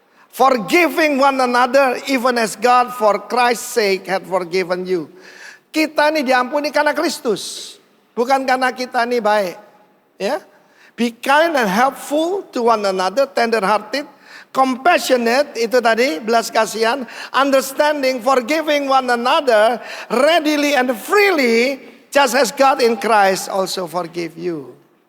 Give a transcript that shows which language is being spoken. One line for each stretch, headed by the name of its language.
English: Forgiving one another even as God for Christ's sake had forgiven you.
Indonesian: Kita ini diampuni karena Kristus, bukan karena kita ini baik.
English: Ya, be kind and helpful to one another, tender hearted, compassionate,
Indonesian: itu tadi belas kasihan,
English: understanding, forgiving one another readily and freely, just as God in Christ also forgive you.